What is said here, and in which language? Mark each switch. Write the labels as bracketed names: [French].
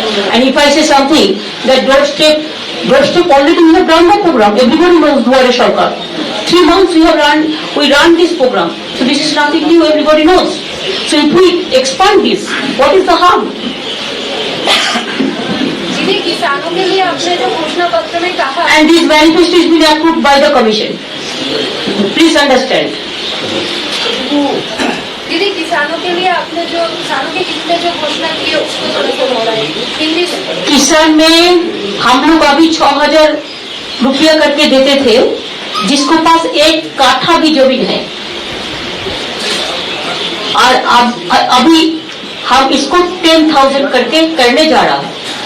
[English] And if I say something, that doorstep already we have done the program. Everybody knows Duare Sarkar. 3 months we run this program. So this is nothing new, everybody knows. So if we expand this, what is the harm? [Hindi] दीदी किसानों के लिए आपने जो घोषणा पत्र में कहा [English] And this manifesto is been approved by the commission. Please understand. [Hindi] दीदी किसानों के लिए आपने जो किसानों के हित में जो घोषणा की है उसको थोड़ा सा दोहराइए हिंदी से। किसान में हम लोग अभी 6,000 रुपया करके देते थे, जिसको पास एक काठा भी जमीन है, और अभी हम इसको 10,000 करके करने जा रहा है।